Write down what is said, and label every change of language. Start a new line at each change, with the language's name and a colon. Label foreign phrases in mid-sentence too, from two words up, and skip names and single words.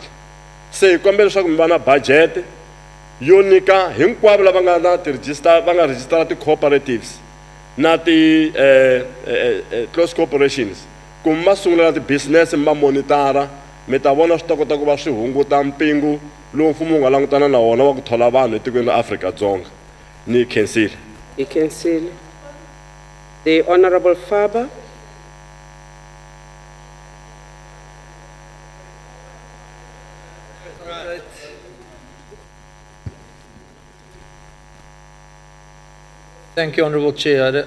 Tsonga: Se hi kombela leswaku mi va na budget yo nyika hinkwavo lava nga na va nga rejistara ti-cooperatives na
English: close corporations
Tsonga: ku mi va sungulela ti-business mi va monitara mi ta vona swi ta kota ku va swi hunguta mpingu lowu mfumo wu nga langutana na wona wa ku thola vanhu etikweni ra Afrika-Dzonga. Ni cancel.
English: He cancel. The Honorable Faber. Thank you, Honourable Chair.